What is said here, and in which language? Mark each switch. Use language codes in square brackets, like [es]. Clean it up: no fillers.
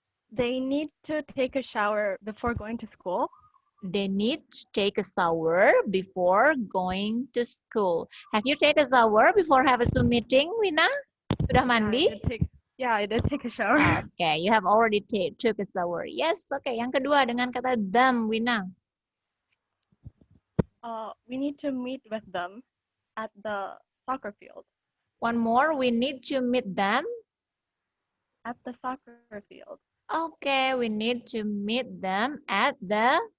[en] They need to take a shower before going to school. They need to take a shower before going to school. Have you take a shower before have a Zoom meeting, Wina? [id] Sudah mandi? [en] I did take a shower. Okay, you have already took a shower. Yes, okay. [id] Yang kedua dengan kata them, Wina. [en] We need to meet with them at the soccer field. One more, we need to meet them. At the soccer field. Okay, we need to meet them at the